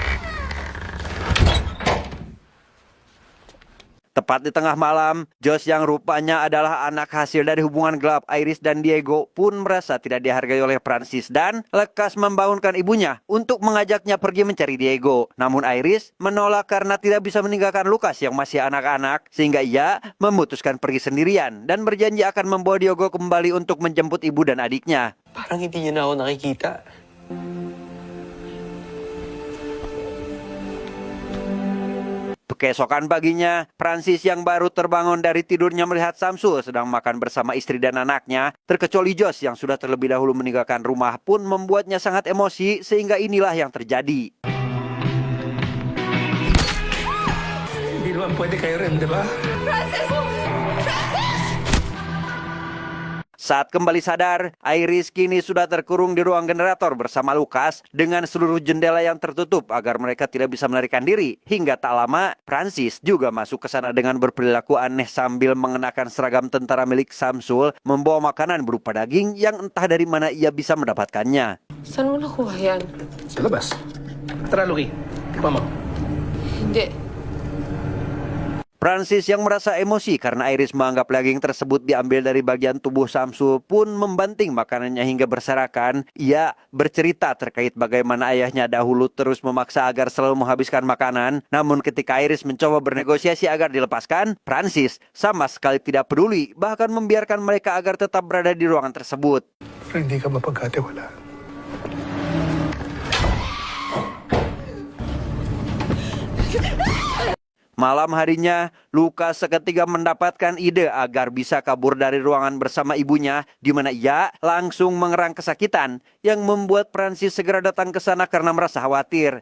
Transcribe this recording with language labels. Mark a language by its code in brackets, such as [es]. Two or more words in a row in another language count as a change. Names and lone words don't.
[id] Tepat di tengah malam, Josh yang rupanya adalah anak hasil dari hubungan gelap Iris dan Diego pun merasa tidak dihargai oleh Prancis dan lekas membangunkan ibunya untuk mengajaknya pergi mencari Diego. Namun Iris menolak karena tidak bisa meninggalkan Lucas yang masih anak-anak, sehingga ia memutuskan pergi sendirian dan berjanji akan membawa Diego kembali untuk menjemput ibu dan adiknya. [tl] Parang hindi niya na ako nakikita. [id] Keesokan paginya, Prancis yang baru terbangun dari tidurnya melihat Samsul sedang makan bersama istri dan anaknya, terkecuali Josh yang sudah terlebih dahulu meninggalkan rumah pun membuatnya sangat emosi sehingga inilah yang terjadi. [tl] Hindi naman pwede kayo rin, di ba? [id] Saat kembali sadar, Iris kini sudah terkurung di ruang generator bersama Lucas dengan seluruh jendela yang tertutup agar mereka tidak bisa melarikan diri. Hingga tak lama, Prancis juga masuk ke sana dengan berperilaku aneh sambil mengenakan seragam tentara milik Samsul, membawa makanan berupa daging yang entah dari mana ia bisa mendapatkannya. [tl] Saan mo nakuha yan? Sa labas. Tara, Luki. Tikman mo. Hindi. [id] Prancis yang merasa emosi karena Iris menganggap daging tersebut diambil dari bagian tubuh Samsul pun membanting makanannya hingga berserakan. Ia bercerita terkait bagaimana ayahnya dahulu terus memaksa agar selalu menghabiskan makanan. Namun ketika Iris mencoba bernegosiasi agar dilepaskan, Prancis sama sekali tidak peduli, bahkan membiarkan mereka agar tetap berada di ruangan tersebut. [tl] Pero hindi ka mapagkatiwalaan. [id] Malam harinya, Lucas seketika mendapatkan ide agar bisa kabur dari ruangan bersama ibunya, di mana ia langsung mengerang kesakitan yang membuat Prancis segera datang ke sana karena merasa khawatir.